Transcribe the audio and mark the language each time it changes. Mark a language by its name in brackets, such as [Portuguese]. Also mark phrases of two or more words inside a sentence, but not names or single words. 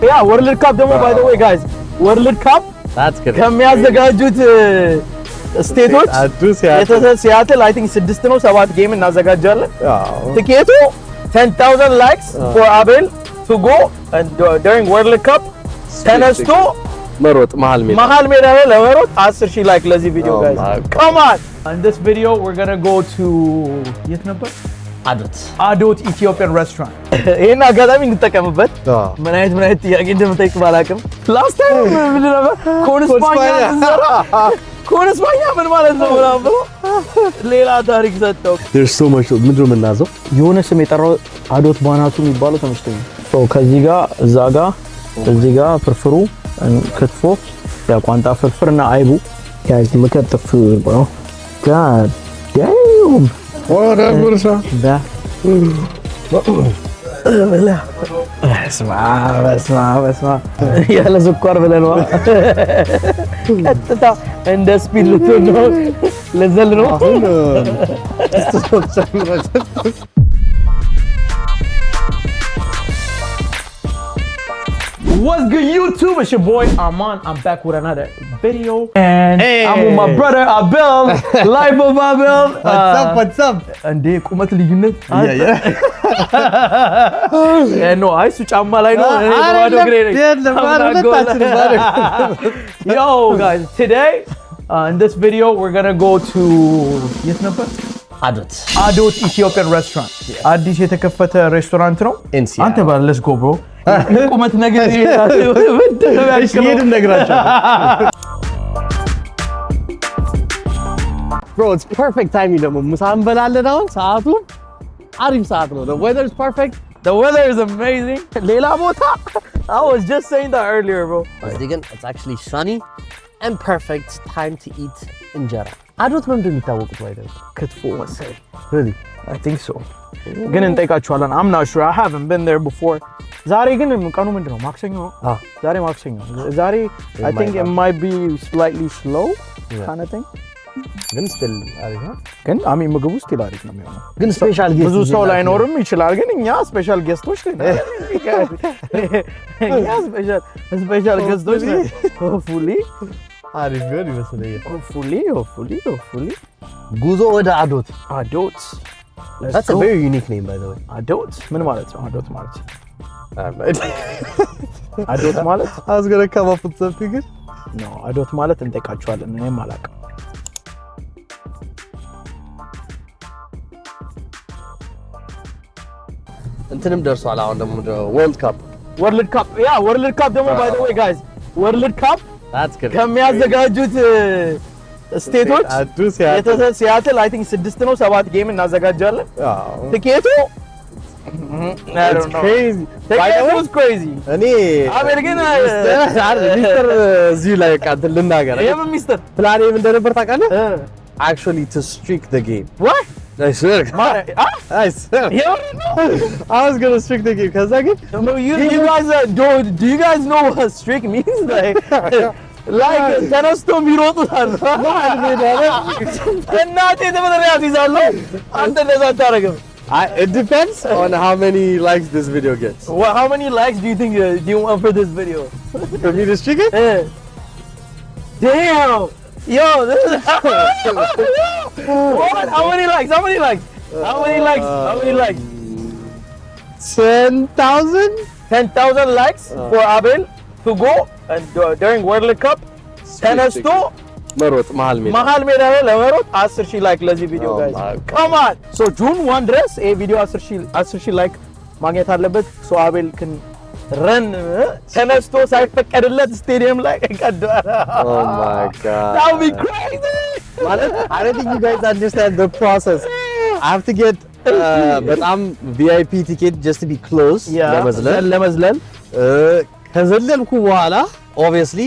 [English] Yeah, World Cup ደግሞ by the way guys, World Cup [Amharic] ከሚያዘጋጁት ስቴቶች ሲያትል [English] I think 6 [Amharic] ነው 7 ጌም እናዘጋጃለን። ትኬቱ [English] 10,000 likes for Abel to go and during World Cup ተነስቶ [Amharic] መሮጥ መሃል ሜዳ ላይ ለመሮጥ 10,000 ላይክ ለዚህ ቪዲዮ [English] guys. Come on. In this video we're going to go to [Amharic] የት ነበር? አዶት ኢትዮጵያን ሬስቶራንት። ይሄን አጋጣሚ እንጠቀምበት። ምን አይነት ጥያቄ እንደምጠይቅ ባላቅም [English] last time [Amharic] ምን ነበር? ኮንስፓኛ ምን ማለት ነው ብሎ ሌላ ታሪክ ሰጠው። [English] there's so much [Amharic] ምንድነው የምናዘው? የሆነ ስም የጠራው አዶት ባናቱ የሚባለው ተመችቶኝ። ከዚህ ጋር እዛ ጋር እዚህ ጋር ፍርፍሩ ክትፎ ቋንጣ ፍርፍርና አይቡ [English] guys look at the food bro god damn what is [Amharic] that اسمع ያለ ስኳር ብለን ነው ቀጥታ እንደ ስፒድ ልትሆን ነው ለዘል ነው [English] What's good YouTube? It's your boy Arman. I'm back with another video and I'm with my brother Abel. Life of Abel. What's up? [Amharic] እንዴ ቁመት ልዩነት no አይሱ ጫማ ላይ ነው እኔ ባዶ እግሬ ነኝ [English] Yo guys, today in this video we're going to go to [Amharic] የት ነበር? አዶት ኢትዮጵያን ሬስቶራንት አዲስ የተከፈተ ሬስቶራንት ነው። አንተ ባለ [English] let's go bro. [Amharic] ቁመት ነገር [English] Bro, it's perfect time [Amharic] ደግሞ ምሳ እንበላለን አሁን ሰዓቱ አሪፍ ሰዓት ነው. [English] The weather is perfect. The weather is amazing. [Amharic] ሌላ ቦታ [English] I was just saying that earlier bro. It's actually sunny and perfect time to eat እንጀራ. [Amharic] አዶት ምን እንደሚታወቁት ባይደል ክትፎ መሰለኝ. [English] Really? I think so. [Amharic] ግን እንጠይቃችኋለን. [English] I'm not sure. I haven't been there before. [Amharic] ዛሬ ግን ቀኑ ምንድነው? ማክሰኞ ነው። ዛሬ ማክሰኞ። ዛሬ [English] I think it might be slightly slow kind of thing. [Amharic] ግን still አሪፍ ነው። ግን አሚ ምግቡ still አሪፍ ነው የሚሆነው። ግን ስፔሻል ጌስት ብዙ ሰው ላይኖርም ይችላል። ግን እኛ ስፔሻል ጌስቶች ነን። እኛ ስፔሻል ጌስቶች ነን። Hopefully አሪፍ ነው ይመስለኛል። [English] Hopefully [Amharic] ጉዞ ወደ አዶት [English] That's a very unique name by the way. [Amharic] አዶት ምን ማለት ነው? አዶት ማለት አዶት ማለት [English] I was going to come up with something. No, [Amharic] አዶት ማለት እንጠይቃችኋለን። እኔም አላውቅም። እንትንም ደርሷል አሁን ደግሞ World Cup. [English] Yeah, World Cup ደግሞ by the way guys, World Cup [Amharic] ከሚያዘጋጁት ስቴቶች ሲያትል [English] I think 6 [Amharic] ነው 7 ጌም እናዘጋጃለን። ትኬቱ [English] I don't know. Crazy. That was crazy. [Amharic] እኔ አሜሪካን ሚስተር እዚህ ላይ ቃል ልናገር ሚስተር ፕላኔ ምን እንደነበር ታውቃለህ? [English] Actually to streak the game. What? I swear. I swear. I was going to streak the game cuz I get you guys do you guys know what streak means? [Amharic] Like ተነስቶ የሚሮጡታል እናቴ ተመረያ ይዛለው አንተ እንደዛ አታረግም [English] It depends on how many likes this video gets. Well, how many likes do you think do you want for this video? For me to streak it? Damn! Yo, this is what? How many likes? 10,000 likes for Abel to go and during World Cup ተነስቶ [Amharic] መሮጥ መሃል ሜዳ ላይ ለመሮጥ 10,000 ላይክ ለዚህ ቪዲዮ [English] guys. Come on. [Amharic] So June 1 ድረስ ይሄ ቪዲዮ 10,000 ላይክ ማግኘት አለበት. [English] So Abel can run [Amharic] ተነስቶ ሳይፈቀድለት ስቴዲየም ላይ ቀዷል. [English] Oh my god. That would be crazy. ማለት I don't think you guys understand the process. I have to get በጣም VIP ticket just to be close [Amharic] ለመዝለል ከዘለልኩ በኋላ obviously